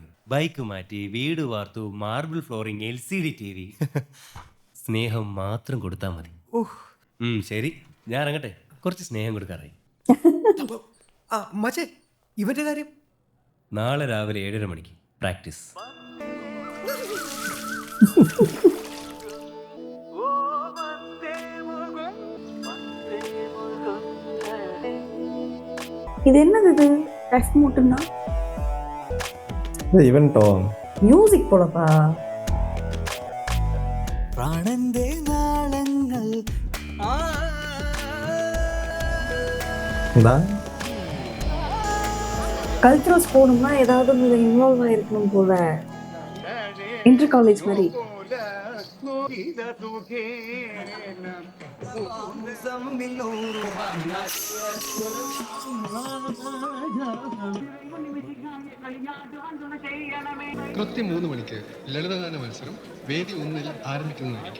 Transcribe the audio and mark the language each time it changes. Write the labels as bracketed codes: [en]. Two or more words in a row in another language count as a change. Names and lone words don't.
[ml] ബൈക്ക് മാറ്റി, വീട് വാർത്തു, [en] marble flooring, LCD TV. [ml] സ്നേഹം മാത്രം കൊടുത്താൽ മതി. ശരി, ഞാൻ ഇറങ്ങട്ടെ. കുറച്ച് സ്നേഹം കൊടുക്കാറായി. ഇവന്റെ കാര്യം നാളെ രാവിലെ 7:30 മണിക്ക് പ്രാക്ടീസ്. [ta] இது என்னது? இது டஃப் மட்டும்னா இவன்ட்டோ மியூசிக் போலப்பா. [ml] പ്രാണന്റെ നാളങ്ങൾ എന്താ [ta] கல்ச்சுரல்ஸ் போகணும்னா ஏதாவது இன்வால்வ் ஆயிருக்கணும் போல, [en] inter college [ta] மாதிரி. [ml] കൃത്യം 3 മണിക്ക് ലളിതഗാന മത്സരം വേദി 1-ൽ ആരംഭിക്കുന്നതായിരിക്കും.